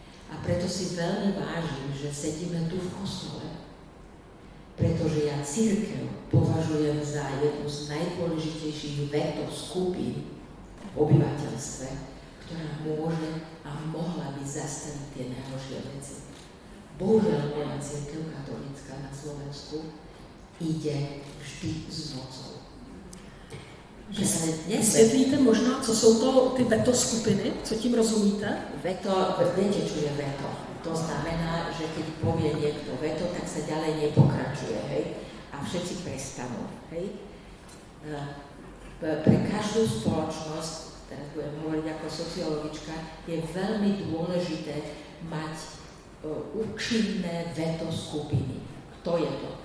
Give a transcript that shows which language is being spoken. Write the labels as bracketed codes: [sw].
[sk] A preto si veľmi vážim, že sedíme tu v kostole, pretože ja cirkev považujem za jednu z najdôležitejších veto skupín v obyvateľstve, ktorá môže a mohla by zastaviť tie najhoršie veci. Bohužiaľ, moja cirkev katolícka na Slovensku ide vždy s mocou. [cs] Vysvětlíte možná, co jsou to ty veto skupiny? Co tím rozumíte? [sk] Veto, viete, čo je veto? To znamená, že keď povie niekto veto, tak sa ďalej nepokračuje, hej? A všetci prestanú, hej? Pre každú spoločnosť, teraz budem hovoriť ako sociologička, je veľmi dôležité mať účinné veto skupiny. Kto je to?